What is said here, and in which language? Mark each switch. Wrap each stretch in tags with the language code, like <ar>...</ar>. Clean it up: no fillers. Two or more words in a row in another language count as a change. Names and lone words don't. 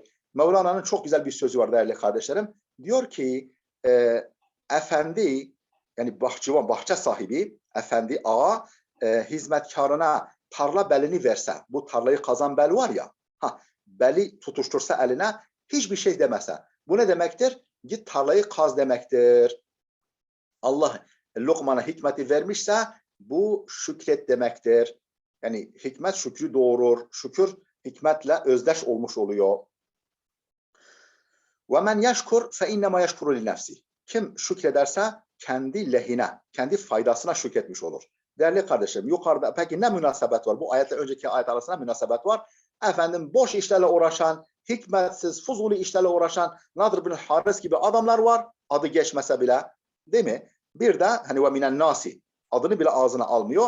<tr>Mevlana'nın çok güzel bir sözü var değerli kardeşlerim. Diyor ki efendi, yani bahçe sahibi, efendi ağa hizmetkarına tarla belini verse, bu tarlayı kazan bel var ya, beli tutuştursa eline, hiçbir şey demese. Bu ne demektir? Git tarlayı kaz demektir. Allah Lokman'a hikmeti vermişse bu şükret demektir. Yani hikmet şükrü doğurur. Şükür hikmetle özdeş olmuş oluyor.</tr> <ar>وَمَنْ يَشْكُرْ فَاِنَّمَا يَشْكُرُ لِنَفْسِهِ.</ar> <tr>Kim şükrederse kendi lehine, kendi faydasına şükretmiş olur. Değerli kardeşlerim, yukarıda peki ne münasebet var? Bu ayetle önceki ayet arasında münasebet var. Efendim boş işlerle uğraşan, hikmetsiz, fuzuli işlerle uğraşan Nadir bin Haris gibi adamlar var. Adı geçmese bile, değil mi? Bir de hani</tr> <ar>ومن الناس,</ar> <tr>adını bile ağzına almıyor.</tr>